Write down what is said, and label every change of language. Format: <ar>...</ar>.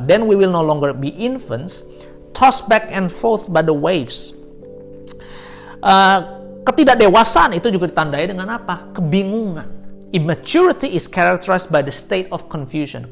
<en>Then we will no longer be infants, tossed back and forth by the waves.</en> <id>Ketidakdewasaan itu juga ditandai dengan apa? Kebingungan.</id> <en>Immaturity is characterized by the state of confusion.</en>